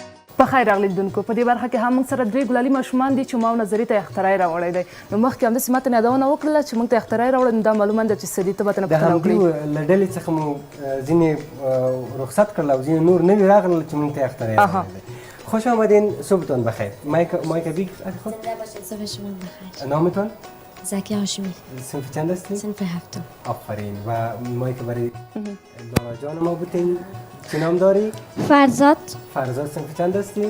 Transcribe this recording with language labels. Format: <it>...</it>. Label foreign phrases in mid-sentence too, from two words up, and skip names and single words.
<ps>په خیر راغلی لیدونکو په دې برخه کې هم موږ سره درې ګلالي ماشومان دي چې ما او نظري ته اختراع راوړی دی نو مخکې همداسې ماته مې یادونه وکړله چې موږ ته اختراع راوړی نو دا معلومه ده چې څه دي ته به ترنه د پوښتنه همدې وکړي له ډلې څخه مو ځینې رخصت کړل او ځینې نور نوي راغلل چې موږ ته اختراع راوړی.</ps> <fa>خوش آمدین، صبحتون بخیر. مایک بیگ خود زنده باشید، صبح شما بخیر. نامتون؟ زکی هاشمی. صنف چند هستی؟ صنف هفتم. آفرین. و مایک برای لارا جان ما بودین. چی نام داری؟ فرزاد. فرزاد صنف چند هستی؟</fa>